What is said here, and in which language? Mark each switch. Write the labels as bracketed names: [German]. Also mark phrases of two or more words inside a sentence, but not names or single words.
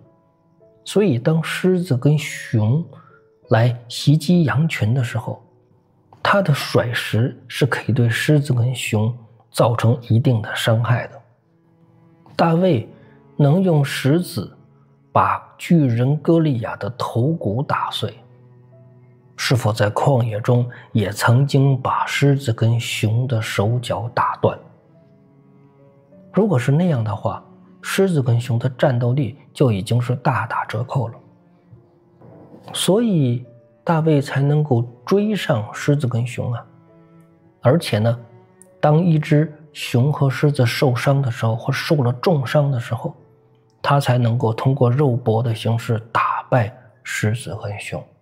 [Chinese] 所以當獅子跟熊來襲擊羊群的时候，他的甩石是可以对獅子跟熊造成一定的傷害的。大衛能用石子把巨人歌利亞的頭骨打碎，是否在曠野中也曾經把獅子跟熊的手腳打斷？如果是那樣的話，獅子跟熊的戰鬥力就已經是大打折扣了。所以大衛才能夠追上獅子跟熊啊。而且呢，當一隻熊和獅子受傷的時候，或受了重傷的時候，他才能夠通過肉搏的形式打敗獅子和熊。